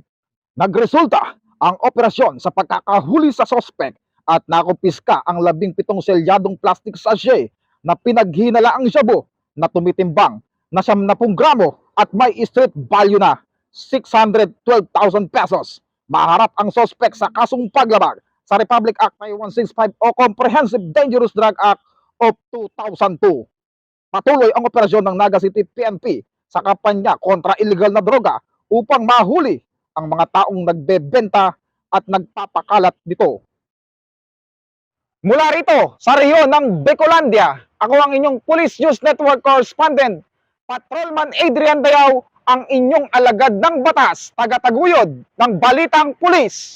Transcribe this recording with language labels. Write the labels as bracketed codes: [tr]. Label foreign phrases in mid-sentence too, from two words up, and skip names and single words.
[tl] Nagresulta ang operasyon sa pagkakahuli sa suspect at nakumpiska ang 17 selyadong [en] plastic sachet [tl] na pinaghinalaang shabu na tumitimbang na 70 gramo at may [en] street value [tl] na 612,000 pesos. Maharap ang suspect sa kasong paglabag sa Republic Act 9165 o Comprehensive Dangerous Drug Act of 2002. Patuloy ang operasyon ng Naga City PNP sa kampanya kontra illegal na droga upang mahuli ang mga taong nagbebenta at nagpapakalat nito. Mula rito sa rehiyon ng Bacollandia, ako ang inyong Police News Network Correspondent, Patrolman Adrian Dayao, ang inyong alagad ng batas, tagataguyod ng Balitang Pulis.